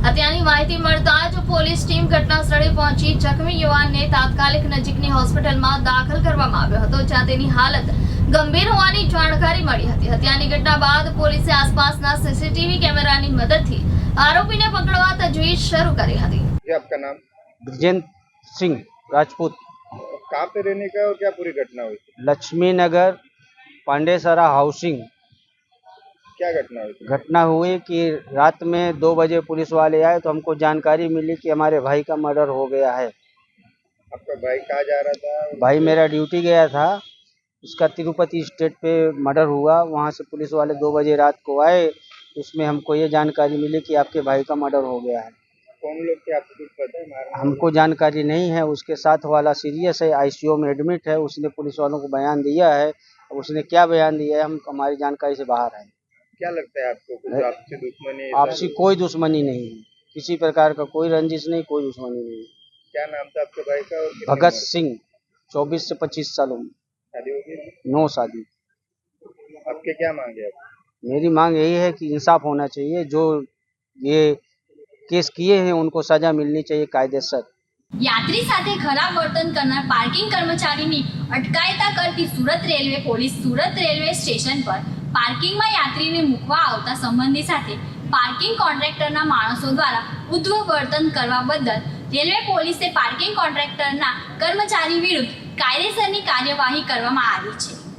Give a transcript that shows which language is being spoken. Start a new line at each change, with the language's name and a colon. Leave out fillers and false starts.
Gujarati: હત્યાની માહિતી મળતા જ પોલીસ ટીમ ઘટના સ્થળે પહોંચી જખમી યુવાનને તાત્કાલિક નજીકની હોસ્પિટલમાં દાખલ કરવામાં આવ્યો હતો, જ્યાં તેની હાલત ગંભીર હોવાની જાણકારી મળી હતી. હત્યાની ઘટના બાદ પોલીસે આસપાસના સીસીટીવી કેમેરાની મદદથી આરોપીને પકડવા તજવીજ શરૂ કરી હતી.
Hindi: आपका नाम? ब्रजेंद्र सिंह राजपूत, कहाँ पे रहने का और क्या पूरी घटना हुई थी? लक्ष्मी नगर पांडेसरा हाउसिंग। क्या घटना हुई थी? घटना हुई कि रात में 2 बजे पुलिस वाले आए तो हमको जानकारी मिली कि हमारे भाई का मर्डर हो गया है। आपका भाई कहाँ जा रहा था? भाई मेरा ड्यूटी गया था, उसका तिरुपति स्टेट पे मर्डर हुआ। वहाँ से पुलिस वाले 2 बजे रात को आए, उसमें हमको ये जानकारी मिली कि आपके भाई का मर्डर हो गया है। कौन लोग थे आपको कुछ पता है? हमको जानकारी नहीं है। उसके साथ वाला सीरियस है, आईसीयू में एडमिट है। उसने पुलिस वालों को बयान दिया है, उसने क्या बयान दिया है हम हमारी जानकारी से बाहर है। क्या लगता है आपको? कुछ आपसी दुश्मनी? आपसी कोई दुश्मनी नहीं है, किसी प्रकार का कोई रंजिश नहीं, कोई दुश्मनी नहीं। क्या नाम था आपके भाई का? और भगत सिंह, 24 से 25 सालों में, शादी हो गई? 9 शादी। आपके क्या मांगे? आप मेरी मांग यही है कि इंसाफ होना चाहिए, जो ये केस किए हैं उनको सजा मिलनी चाहिए कायदेसर।
Gujarati: યાત્રી સાથે ખરાબ વર્તન કરનાર પાર્કિંગ કર્મચારીની અટકાયતા કરતી Surat railway police Surat railway station પર પાર્કિંગમાં યાત્રીને મૂકવા આવતા સંબંધી સાથે પાર્કિંગ કોન્ટ્રાક્ટરના માણસો દ્વારા ઉદ્ધવ વર્તન કરવા બદલ રેલવે પોલીસે પાર્કિંગ કોન્ટ્રાક્ટરના કર્મચારી વિરુદ્ધ કાયદેસરની કાર્યવાહી કરવામાં આવી છે.